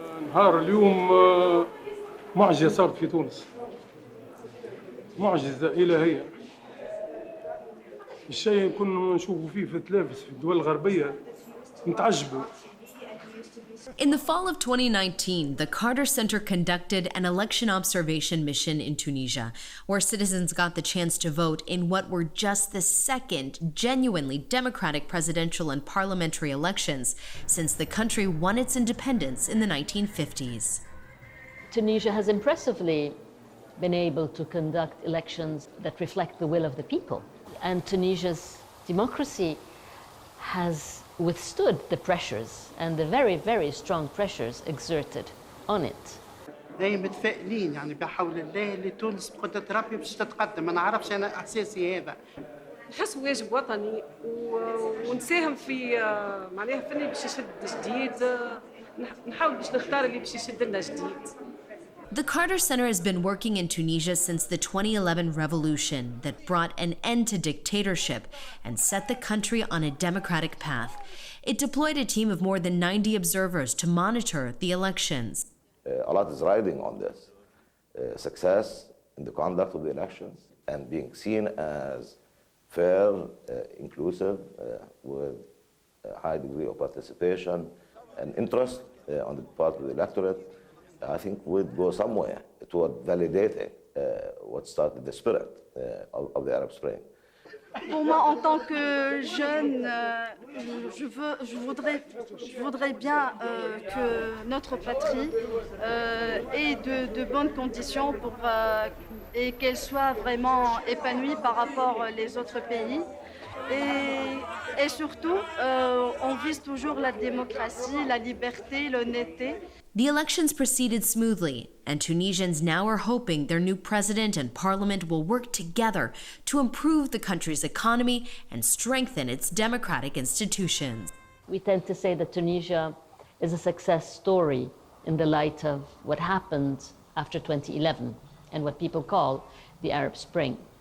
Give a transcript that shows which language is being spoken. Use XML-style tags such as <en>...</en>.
<ar>نهار اليوم معجزة صارت في تونس، معجزة إلهية. الشيء كنا نشوفه فيه في التلفز في الدول الغربية نتعجبوا.</ar> <en>In the fall of 2019, the Carter Center conducted an election observation mission in Tunisia, where citizens got the chance to vote in what were just the second genuinely democratic presidential and parliamentary elections since the country won its independence in the 1950s. Tunisia has impressively been able to conduct elections that reflect the will of the people. And Tunisia's democracy has withstood the pressures and the very, very strong pressures exerted on it.</en> <ar>دايما متفائلين يعني بحول الله اللي تونس بقدرة ربي باش تتقدم، ما نعرفش أنا إحساسي هذا. نحس واجب وطني ونساهم في معناها فني باش يشد جديد، نحاول باش نختار اللي باش يشد لنا جديد.</ar> <en>The Carter Center has been working in Tunisia since the 2011 revolution that brought an end to dictatorship and set the country on a democratic path. It deployed a team of more than 90 observers to monitor the elections. A lot is riding on this. Success in the conduct of the elections and being seen as fair, inclusive, with a high degree of participation and interest on the part of the electorate, I think would go somewhere toward validating what started the spirit of the Arab Spring.</en> <fr>Pour moi, en tant que jeune, je voudrais bien que notre patrie ait de bonnes conditions pour, et qu'elle soit vraiment épanouie par rapport aux autres pays. Et surtout, on vise toujours la démocratie, la liberté, l'honnêteté.</fr> <en>The elections proceeded smoothly, and Tunisians now are hoping their new president and parliament will work together to improve the country's economy and strengthen its democratic institutions. We tend to say that Tunisia is a success story in the light of what happened after 2011 and what people call the Arab Spring.</en>